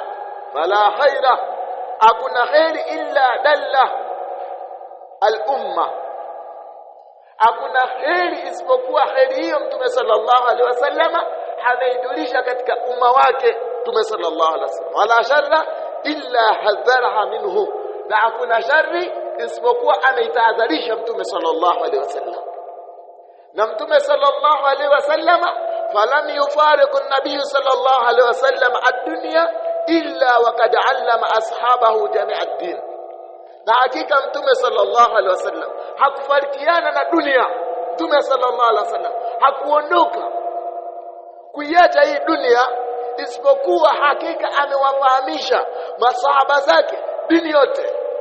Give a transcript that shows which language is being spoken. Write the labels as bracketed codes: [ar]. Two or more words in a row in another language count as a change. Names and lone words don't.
[ar] فلا خير, [sw] hakuna khairi [ar] إلا دل الأمة, [sw] hakuna khairi isipokuwa khairi hiyo mtume [ar] صلى الله عليه وسلم [sw] ameijulisha katika umma wake mtume [ar] صلى الله عليه وسلم. ولا شر إلا حذرها منه, [sw] na hakuna shari isipokuwa ameitahadharisha mtume [ar] صلى الله عليه وسلم. [sw] Na mtume [ar] صلى الله عليه وسلم فلم يفارق النبي صلى الله عليه وسلم الدنيا إلا وقد علم أصحابه جميع الدين. [sw] Na hakika mtume [ar] صلى الله عليه وسلم [sw] hakufarikiana na dunia. Mtume [ar] صلى الله عليه وسلم [sw] hakuondoka kuiacha hii dunia isipokuwa hakika amewafahamisha masahaba zake dini yote.